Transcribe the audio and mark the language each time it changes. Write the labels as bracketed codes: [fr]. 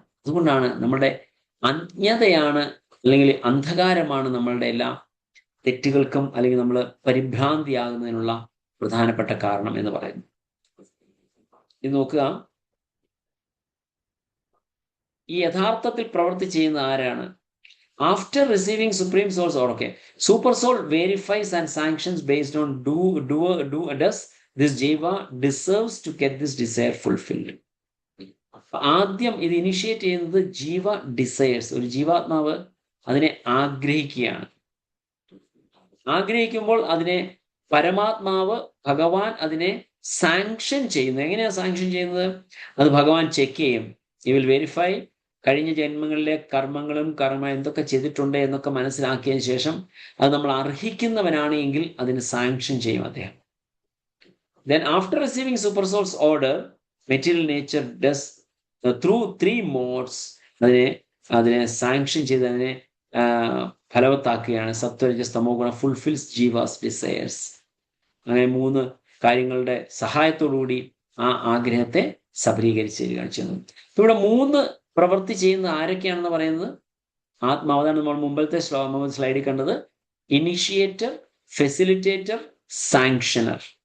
[ml] അതുകൊണ്ടാണ് നമ്മുടെ അജ്ഞതയാണ് അല്ലെങ്കിൽ അന്ധകാരമാണ് നമ്മളുടെ എല്ലാ തെറ്റുകൾക്കും അല്ലെങ്കിൽ നമ്മൾ പരിഭ്രാന്തിയാകുന്നതിനുള്ള പ്രധാനപ്പെട്ട കാരണം എന്ന് പറയുന്നു. ഇത് നോക്കുക, ഈ യഥാർത്ഥത്തിൽ പ്രവൃത്തി ചെയ്യുന്ന ആരാണ്? [en] After receiving supreme soul's order, okay, super soul verifies and sanctions based on does this jiva deserves to get this desire fulfilled. [ml] ആദ്യം ഇത് ഇനിഷ്യേറ്റ് ചെയ്യുന്നത് ജീവ ഡിസയേഴ്സ്. ഒരു ജീവാത്മാവ് അതിനെ ആഗ്രഹിക്കുകയാണ്. ആഗ്രഹിക്കുമ്പോൾ അതിനെ പരമാത്മാവ് ഭഗവാൻ അതിനെ സാങ്ഷൻ ചെയ്യുന്നു. എങ്ങനെയാണ് സാങ്ഷൻ ചെയ്യുന്നത്? അത് ഭഗവാൻ ചെക്ക് ചെയ്യും. [en] He will verify [ml] കഴിഞ്ഞ ജന്മങ്ങളിലെ കർമ്മങ്ങളും എന്തൊക്കെ ചെയ്തിട്ടുണ്ട് എന്നൊക്കെ മനസ്സിലാക്കിയതിന് ശേഷം അത് നമ്മൾ അർഹിക്കുന്നവനാണ് എങ്കിൽ അതിന് സാങ്ഷൻ ചെയ്യും അദ്ദേഹം. [en] Then after receiving super soul's order, material nature does through 3 modes [ml] അതിനെ സാങ്ഷൻ ചെയ്ത് അതിനെ ഫലവത്താക്കുകയാണ്. സത്വരജസ് തമോ ഗുണ [en] Fulfils ജീവാസ് desires. [ml] അങ്ങനെ 3 കാര്യങ്ങളുടെ സഹായത്തോടുകൂടി ആ ആഗ്രഹത്തെ സബലീകരിച്ച് തരികയാണ് ചെയ്യുന്നത്. ഇവിടെ 3 പ്രവൃത്തി ചെയ്യുന്ന ആരൊക്കെയാണെന്ന് പറയുന്നത് ആത്മാവ്. അതാണ് നമ്മൾ മുമ്പത്തെ സ്ലൈഡിൽ കണ്ടത്. Initiator, facilitator, സാങ്ഷനർ.